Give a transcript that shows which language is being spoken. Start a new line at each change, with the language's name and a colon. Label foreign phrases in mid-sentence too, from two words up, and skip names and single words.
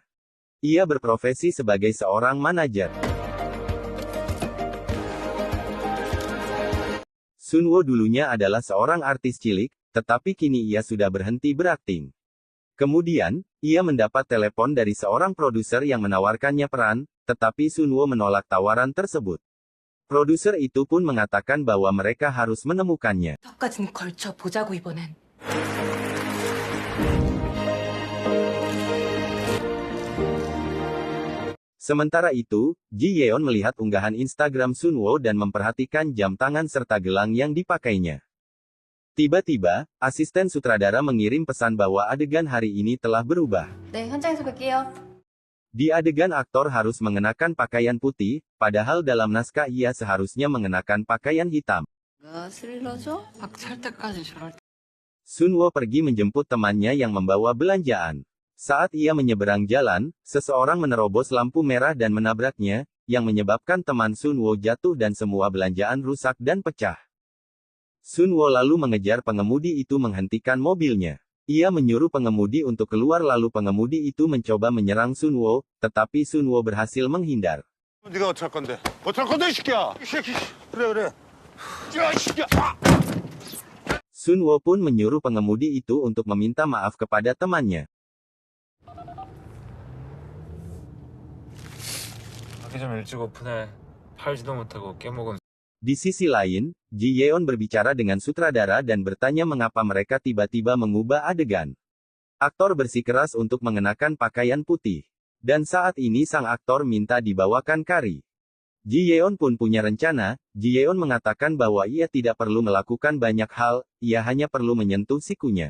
Indonesian: Ia berprofesi sebagai seorang manajer. Sunwo dulunya adalah seorang artis cilik, tetapi kini ia sudah berhenti berakting. Kemudian, ia mendapat telepon dari seorang produser yang menawarkannya peran, tetapi Sunwo menolak tawaran tersebut. Produser itu pun mengatakan bahwa mereka harus menemukannya.
Korean: 까지는 걸쳐 보자고 이번엔.
Indonesian: Sementara itu, Ji Yeon melihat unggahan Instagram Sunwo dan memperhatikan jam tangan serta gelang yang dipakainya. Tiba-tiba, asisten sutradara mengirim pesan bahwa adegan hari ini telah berubah.
Korean: 네, 현장에서 뵐게요.
Indonesian: Di adegan aktor harus mengenakan pakaian putih, padahal dalam naskah ia seharusnya mengenakan pakaian hitam.
Korean: 스릴러죠? 박찰 때까지 저럴 때.
Indonesian: Sunwo pergi menjemput temannya yang membawa belanjaan. Saat ia menyeberang jalan, seseorang menerobos lampu merah dan menabraknya, yang menyebabkan teman Sunwo jatuh dan semua belanjaan rusak dan pecah. Sunwo lalu mengejar pengemudi itu menghentikan mobilnya. Ia menyuruh pengemudi untuk keluar lalu pengemudi itu mencoba menyerang Sunwo, tetapi Sunwo berhasil menghindar.
Korean: 네가 어쩔 건데? 어쩔 건데, 이 새끼야! 이 새끼! 그래. 야, 이 새끼야!
Indonesian: Sunwo pun menyuruh pengemudi itu untuk meminta maaf kepada temannya.
Korean: 가기 좀 일찍 오픈해. 팔지도 못하고 깨먹은.
Indonesian: Di sisi lain, Ji Yeon berbicara dengan sutradara dan bertanya mengapa mereka tiba-tiba mengubah adegan. Aktor bersikeras untuk mengenakan pakaian putih. Dan saat ini sang aktor minta dibawakan kari. Ji Yeon pun punya rencana. Ji Yeon mengatakan bahwa ia tidak perlu melakukan banyak hal, ia hanya perlu menyentuh sikunya.